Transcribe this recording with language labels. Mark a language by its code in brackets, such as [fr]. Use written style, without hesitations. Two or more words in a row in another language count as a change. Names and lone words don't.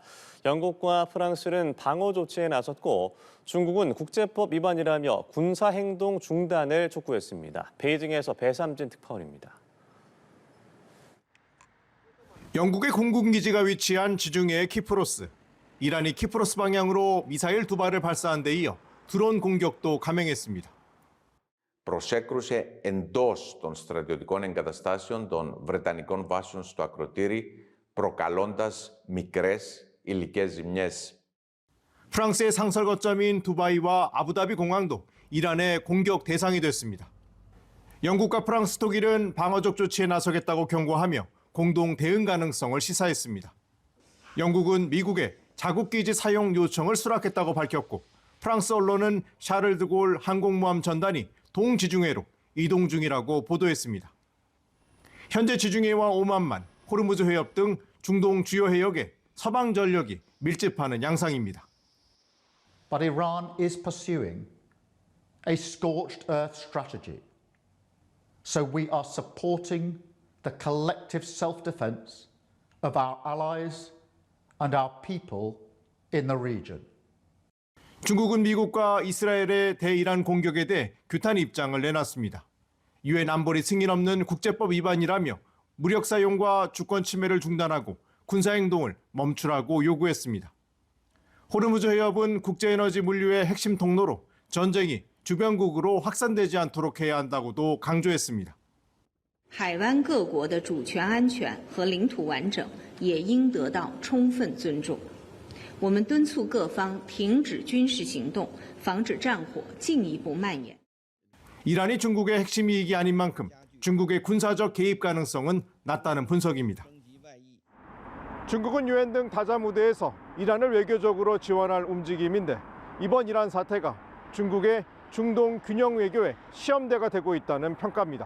[ko] 영국과 프랑스는 방어 조치에 나섰고 중국은 국제법 위반이라며 군사행동 중단을 촉구했습니다. 베이징에서 배삼진 특파원입니다. 영국의 공군기지가 위치한 지중해 키프로스. 이란이 키프로스 방향으로 미사일 2발을 발사한 데 이어 드론 공격도 감행했습니다. [el] προσέκρουσε εντός των στρατιωτικών εγκαταστάσεων των Βρετανικών βάσεων στο ακροτήρι, προκαλώντας μικρές υλικές ζημιές. [ko] 프랑스의 상설 거점인 두바이와 아부다비 공항도 이란의 공격 대상이 됐습니다. 영국과 프랑스, 독일은 방어적 조치에 나서겠다고 경고하며 공동 대응 가능성을 시사했습니다. 영국은 미국의 자국기지 사용 요청을 수락했다고 밝혔고 프랑스 언론은 샤를 드골 항공모함 전단이 동지중해로 이동 중이라고 보도했습니다. 현재 지중해와 오만만, 호르무즈 해협 등 중동 주요 해역에 서방 전력이 밀집하는 양상입니다. [en] But Iran is pursuing a scorched earth strategy. So we are supporting the collective self-defense of our allies and our people in the region. [ko] 중국은 미국과 이스라엘의 대이란 공격에 대해 규탄 입장을 내놨습니다. 유엔 안보리 승인 없는 국제법 위반이라며 무력 사용과 주권 침해를 중단하고 군사 행동을 멈추라고 요구했습니다. 호르무즈 해협은 국제에너지 물류의 핵심 통로로 전쟁이 주변국으로 확산되지 않도록 해야 한다고도 강조했습니다. [zh] 海湾各国的主权安全和领土完整也应得到充分尊重。我们敦促各方停止军事行动，防止战火进一步蔓延。 [ko] 이란이 중국의 핵심 이익이 아닌 만큼 중국의 군사적 개입 가능성은 낮다는 분석입니다. 중국은 유엔 등 다자 무대에서 이란을 외교적으로 지원할 움직임인데 이번 이란 사태가 중국의 중동 균형 외교의 시험대가 되고 있다는 평가입니다.